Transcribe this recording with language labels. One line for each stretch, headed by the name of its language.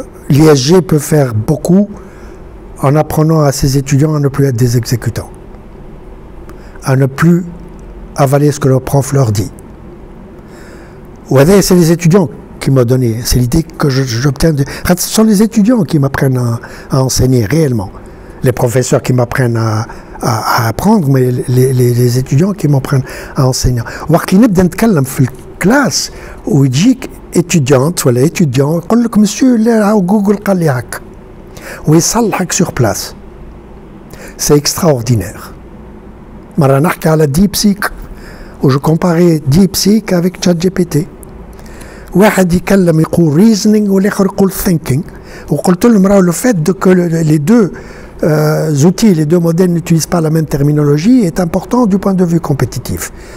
French: L'ISG peut faire beaucoup en apprenant à ses étudiants à ne plus être des exécutants, à ne plus avaler ce que le prof leur dit. C'est les étudiants qui m'ont donné, c'est l'idée que j'obtiens. Ce sont les étudiants qui m'apprennent à enseigner réellement. Les professeurs qui m'apprennent à apprendre, mais les étudiants qui m'apprennent à enseigner.
Arabic: وقت اللي نبدا نتكلم في الكلاس ويجيك étudiante ولا étudiant يقول لك مسيو لا جوجل قال لي هكا ويصلحك
French: sur place. C'est extraordinaire.
Arabic: مرة نحكي على DeepSeek و
French: je comparais DeepSeek avec ChatGPT.
Arabic: واحد يكلم يقول reasoning والاخر يقول thinking وقلت لهم راهو
French: le fait que les deux outils, les deux modèles n'utilisent pas la même terminologie est important du point de vue compétitif.